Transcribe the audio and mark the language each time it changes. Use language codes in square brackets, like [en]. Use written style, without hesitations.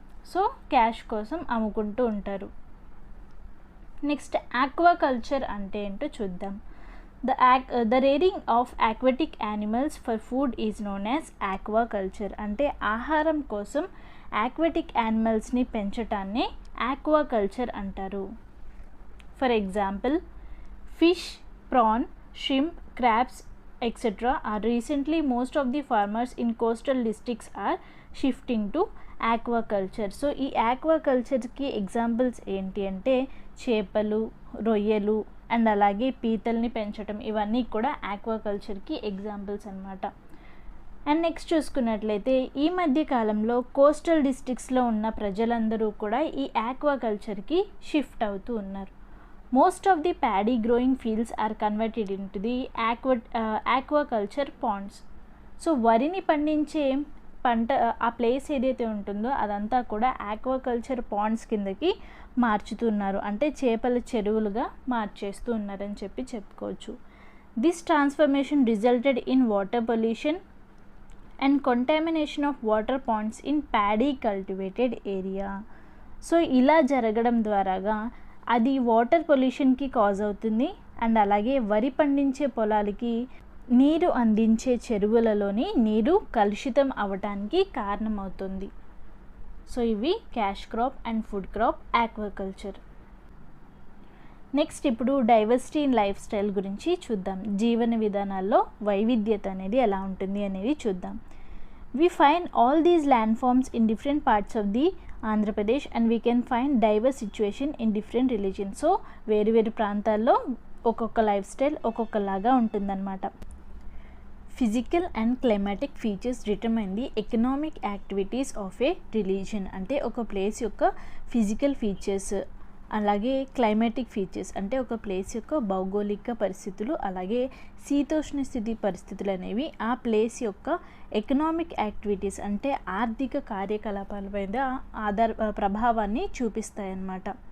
[te] So cash కోసం అమ్ముకుంటూ ఉంటారు. నెక్స్ట్ ఆక్వాకల్చర్ అంటే ఏంటో చూద్దాం. [en] The rearing of aquatic animals for food is known as aquaculture. [te] అంటే ఆహారం కోసం ఆక్వాటిక్ యానిమల్స్ని పెంచటాన్ని ఆక్వాకల్చర్ అంటారు. [en] For example fish, prawn, shrimp, crabs, etc. are recently most of the farmers in coastal districts are shifting to aquaculture. [te] So ఈ ఆక్వాకల్చర్కి examples ఏంటి అంటే చేపలు, రొయ్యలు and అలాగే పీతల్ని పెంచడం, ఇవన్నీ కూడా ఆక్వాకల్చర్కి ఎగ్జాంపుల్స్ అన్నమాట. అండ్ నెక్స్ట్ చూసుకున్నట్లయితే ఈ మధ్య కాలంలో కోస్టల్ డిస్ట్రిక్ట్స్లో ఉన్న ప్రజలందరూ కూడా ఈ ఆక్వాకల్చర్కి షిఫ్ట్ అవుతూ ఉన్నారు. [en] Most of the paddy growing fields are converted into the aquaculture ponds. [te] So వరిని పండించే పంట ఆ ప్లేస్ ఏదైతే ఉంటుందో అదంతా కూడా ఆక్వాకల్చర్ పాండ్స్ కిందకి మార్చుతున్నారు, అంటే చేపల చెరువులుగా మార్చేస్తూ ఉన్నారని చెప్పి చెప్పుకోవచ్చు. [en] This transformation resulted in water pollution and contamination of water ponds in paddy cultivated area. [te] So ఇలా జరగడం ద్వారాగా అది వాటర్ పొల్యూషన్కి కాజ్ అవుతుంది అండ్ అలాగే వరి పండించే పొలాలకి నీరు అందించే చెరువులలోని నీరు కలుషితం అవ్వడానికి కారణమవుతుంది. [en] So ఇవి cash crop and food crop, aquaculture. [te] Next ఇప్పుడు [en] diversity in lifestyle [te] గురించి చూద్దాం. జీవన విధానాల్లో వైవిధ్యత అనేది ఎలా ఉంటుంది అనేది చూద్దాం. [en] We find all these landforms in different parts of the Andhra Pradesh and we can find diverse situation in different religions. [te] So వేరు ప్రాంతాల్లో ఒక్కొక్క లైఫ్ స్టైల్ ఒక్కొక్కలాగా ఉంటుందన్నమాట. [en] Physical and climatic features determine the economic activities of a religion. [te] అంటే ఒక place యొక్క physical features అలాగే climatic features అంటే ఒక ప్లేస్ యొక్క భౌగోళిక పరిస్థితులు అలాగే శీతోష్ణ స్థితి పరిస్థితులు అనేవి ఆ ప్లేస్ యొక్క ఎకనామిక్ యాక్టివిటీస్ అంటే ఆర్థిక కార్యకలాపాల మీద ప్రభావాన్ని చూపిస్తాయన్నమాట.